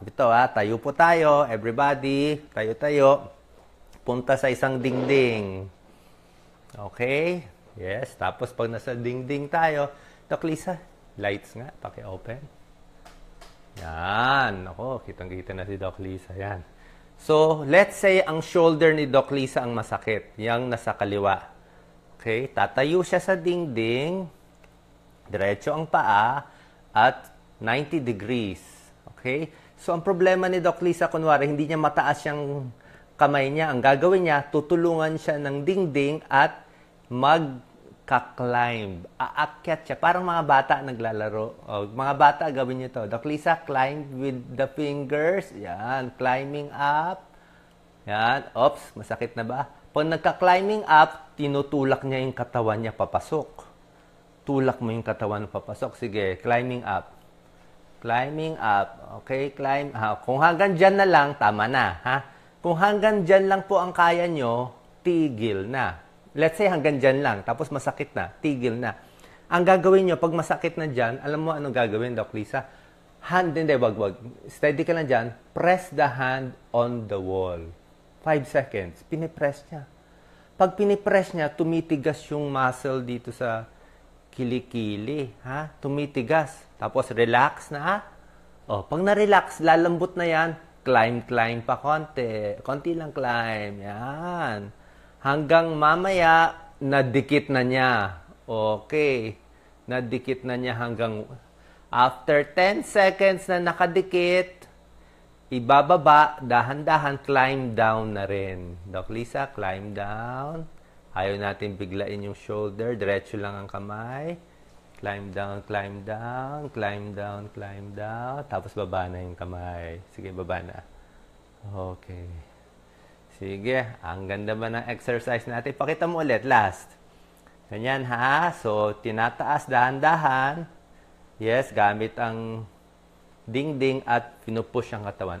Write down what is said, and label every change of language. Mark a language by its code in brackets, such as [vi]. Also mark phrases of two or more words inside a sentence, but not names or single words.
[tl] Ito tayo po tayo. Everybody, tayo-tayo. Punta sa isang dingding. Okay? Yes. Tapos pag nasa dingding tayo, Doc Lisa, lights nga, paki-open. Yan. Ako, kitang-kita na si Doc Lisa. Yan. So, [en] let's say [tl] ang shoulder ni Doc Lisa ang masakit. Yang nasa kaliwa. Okay? Tatayo siya sa dingding. Diretso ang paa. At 90 degrees. Okay? So, ang problema ni Doc Lisa, kunwari, hindi niya mataas yung kamay niya. Ang gagawin niya, tutulungan siya ng dingding at magka-climb. Aakyat siya. Parang mga bata naglalaro. Mga bata, gawin niyo to. [en] Doc Lisa, climb with the fingers. Yan. Climbing up. Yan. [tl] Oops, masakit na ba? Pag nagka-climbing up, tinutulak niya yung katawan niya papasok. Tulak mo yung katawan papasok. Sige, [en] climbing up. Climbing up. Okay, climb. [tl] Kung hanggang dyan na lang, tama na. Kung hanggang dyan lang po ang kaya nyo, tigil na. [en] Let's say [tl] hanggang dyan lang, tapos masakit na, tigil na. Ang gagawin nyo, pag masakit na dyan, alam mo anong gagawin, Doc Lisa? Hindi, wag. Steady ka lang dyan. [en] Press the hand on the wall. 5 seconds. [tl] Pinipress niya. Pag pinipress niya, tumitigas yung muscle dito sa kilikili. Tumitigas. Tapos relax na. Pag na-relax, lalambot na yan. Climb pa konti. Konti lang climb. Yan. Hanggang mamaya, nadikit na niya. Okay. Nadikit na niya hanggang after 10 seconds na nakadikit, ibababa, dahan-dahan, [en] climb down [tl] na rin. [en] Doc Lisa, climb down. [tl] Ayaw natin biglain yung shoulder. Diretso lang ang kamay. [en] Climb down, climb down, climb down, climb down. [tl] Tapos baba na yung kamay. Sige, baba na. Okay. Sige, ang ganda ba ng exercise natin? Pakita mo ulit, last. Ganyan So, tinataas dahan-dahan. Yes, gamit ang dingding at pinupush ang katawan.